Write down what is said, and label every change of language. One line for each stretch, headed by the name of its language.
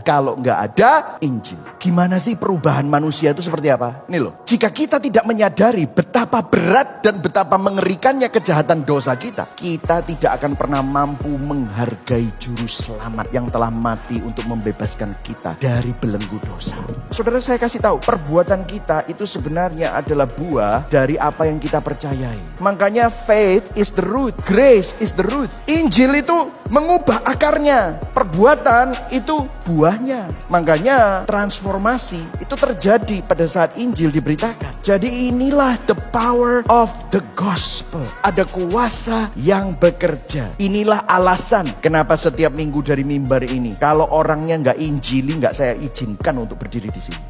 Indonesian: Kalau gak ada Injil, gimana sih perubahan manusia itu seperti apa? Ini loh, jika kita tidak menyadari betapa berat dan betapa mengerikannya kejahatan dosa kita, kita tidak akan pernah mampu menghargai juru selamat yang telah mati untuk membebaskan kita dari belenggu dosa. Saudara, saya kasih tahu, perbuatan kita itu sebenarnya adalah buah dari apa yang kita percayai. Makanya
English: faith is the root, grace is the root.
Indonesian: Injil itu mengubah akarnya, perbuatan itu buahnya. Makanya transformasi itu terjadi pada saat Injil diberitakan. Jadi inilah
English: the power of the gospel.
Indonesian: Ada kuasa yang bekerja. Inilah alasan kenapa setiap minggu dari mimbar ini, kalau orangnya nggak injili, nggak saya izinkan untuk berdiri di sini.